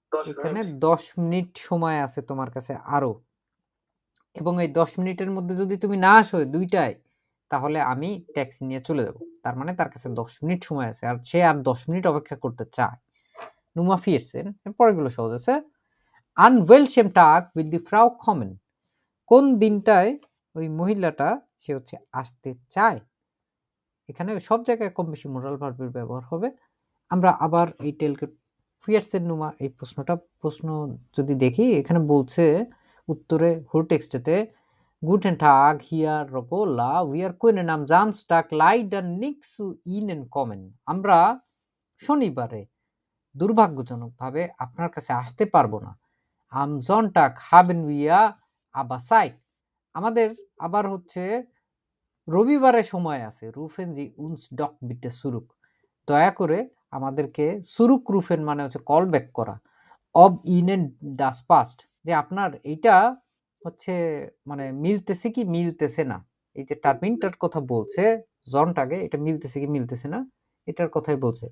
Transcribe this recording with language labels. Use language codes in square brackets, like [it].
[bn] এখানে 10 মিনিট সময় আছে তোমার কাছে আরো, এবং এই 10 মিনিটের মধ্যে যদি তুমি না আসো 2টায়, তাহলে আমি ট্যাক্সি নিয়ে চলে যাব। তার মানে তার কাছে 10 মিনিট সময় আছে, আর সে আর 10 মিনিট অপেক্ষা করতে চায়। Nummer 14, পরেরগুলো সহজ আছে। [de] An welchem Tag will die Frau kommen? [bn] কোন দিনটায় ওই মহিলাটা সে হচ্ছে আসতে চায়? এখানে সব জায়গায় কম বেশি মোরাল ভার্বের ব্যবহার হবে। আমরা আবার এই টেলকে ফিয়ার্সের নুমা এই প্রশ্ন যদি দেখি, এখানে বলছে উত্তরে হুরটেক্সটেতে [de] Guten Tag, hier Rogola, wir können am Samstag leider nicht zu Ihnen kommen. [bn] আমরা শনিবারে দুর্ভাগ্যজনকভাবে আপনার কাছে আসতে পারবো না। [de] Am Sonntag haben wir aber Zeit. [bn] আমাদের আবার হচ্ছে রবিবারে সময় আছে। [de] Rufen Sie uns doch bitte zurück. [bn] দয়া করে আমাদেরকে zurück rufen মানে হচ্ছে কল ব্যাক করা। [de] Ob Ihnen das passt, [bn] যে আপনার এইটা হচ্ছে মানে মিলতেছে কি মিলতেছে না, এই যে টার্মিনটার কথা বলছে জনটাগে এটা মিলতেছে কি মিলতেছে না এটার কথাই বলছে।